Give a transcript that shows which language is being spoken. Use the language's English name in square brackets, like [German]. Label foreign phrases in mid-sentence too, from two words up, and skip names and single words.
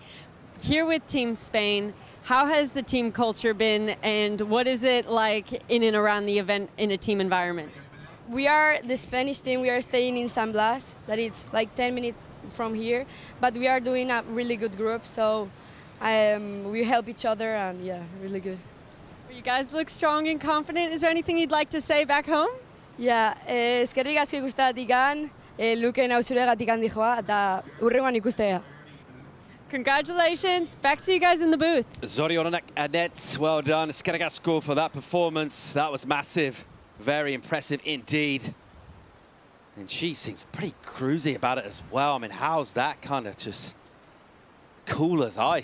[English] Here with Team Spain, how has the team culture been, and what is it like in and around the event in a team environment? We are the Spanish team. We are staying in San Blas, that it's like 10 minutes from here, but we are doing a really good group, so we help each other, and yeah, really good. You guys look strong and confident. Is there anything you'd like to say back home? [Basque] Ja, eskerrik asko ikusteagatik, Luken auzuregatik dijoa, eta hurrengoan ikustea. [English] Congratulations. Back to you guys in the booth. Zorionak Annette, well done. Skerigasko for that performance. That was massive. Very impressive indeed. And she seems pretty cruisy about it as well. I mean, how's that kind of just cool as ice?